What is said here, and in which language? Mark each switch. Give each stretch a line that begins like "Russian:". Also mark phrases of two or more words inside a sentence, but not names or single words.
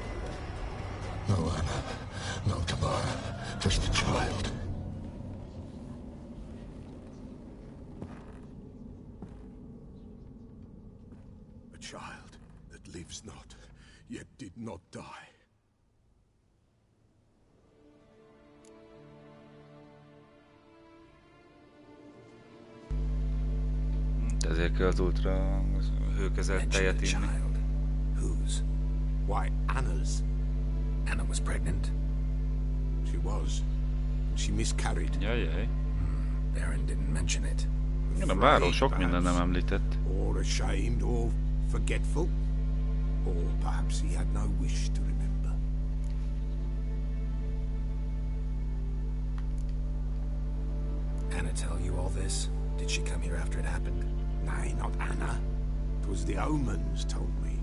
English: No Anna, no Tamara, just a child. A child that lives not, yet did not die.
Hungarian: Ezért kell az ultra hőkezelt tejet inni.
English: Whose? Why, Anna's. Anna was pregnant. She was. She miscarried.
Hungarian: Jajjaj.
English: Baron didn't mention it.
Hungarian: A báró sok minden nem említett.
English: Or ashamed, or forgetful. Or perhaps he had no wish to remember. Anna tell you all this? Did she come here after it happened? Nay, not Anna. It was the omens told me.